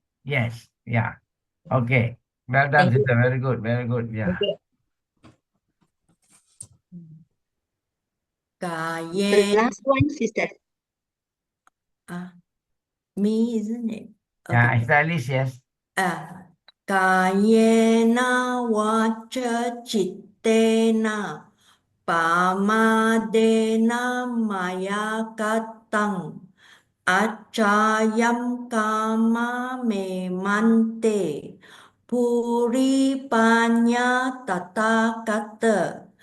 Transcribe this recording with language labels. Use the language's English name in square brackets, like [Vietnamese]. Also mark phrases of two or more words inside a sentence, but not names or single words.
[English] Yes, yeah. Okay. Well done, Thank you. sister. Very good, very good. Yeah. The Kayen. last one, sister. Me, isn't it? Yeah, Okay. stylish, yes. [Pali] Kayena waca cittena pamadena maya katang acayam kama memante puri panya tata kata